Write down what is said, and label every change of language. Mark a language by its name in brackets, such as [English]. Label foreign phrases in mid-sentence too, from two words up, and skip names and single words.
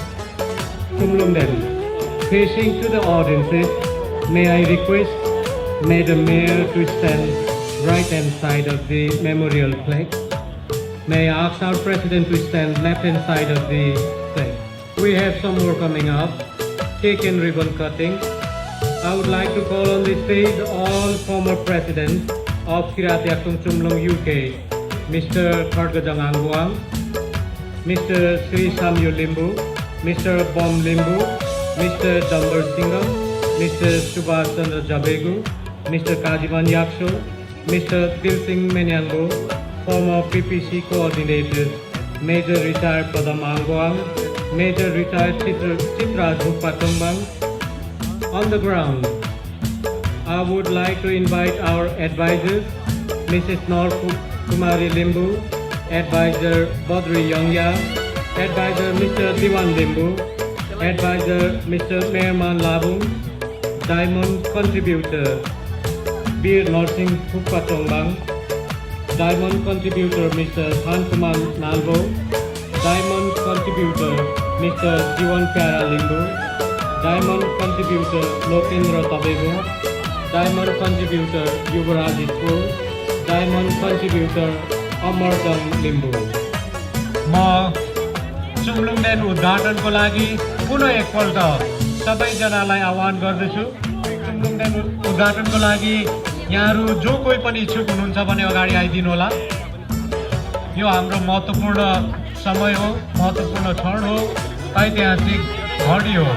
[English] Facing to the audiences, may I request Madam Mayor to stand right hand side of the memorial plaque. May I ask our president to stand left hand side of the plaque. We have some more coming up, cake and ribbon cutting. I would like to call on the stage all former presidents of Kirat Yakung Chumlung UK, Mr. Khargajang Angwang, Mr. Sri Samuel Limbu, Mr. Bom Limbu, Mr. Dambar Singham, Mr. Subhash Chandra Jabegu, Mr. Kajivan Yaksho, Mr. Dilsing Menyango, former PPC coordinators, Major retired Padam Angwang, Major retired Chitra Dhukpatongbang. On the ground, I would like to invite our advisors, Mrs. Nor Kumari Limbu, Advisor Bodri Yongya, Advisor Mr. Diwan Limbu, Advisor Mr. Mehrman Labung, Diamond Contributor Bir Norsing Phukpatongbang, Diamond Contributor Mr. Thankuman Nalbo, Diamond Contributor Mr. Jiwan Pyara Limbu, Diamond Contributor Lokendra Tabego, Diamond Contributor Yuvarajitpur, Diamond Contributor Amardam Limbu. [Nepali] Ma चुम्लुङडेन उद्घाटनको लागि पुनः एकपल्ट सबैजनालाई आह्वान गर्दछु। चुम्लुङडेन उद्घाटनको लागि यहाँहरू जो कोही पनि इच्छुक हुनुहुन्छ भने अगाडि आइदिनु होला। यो हाम्रो महत्त्वपूर्ण समय हो, महत्त्वपूर्ण क्षण हो, ऐतिहासिक घडी हो।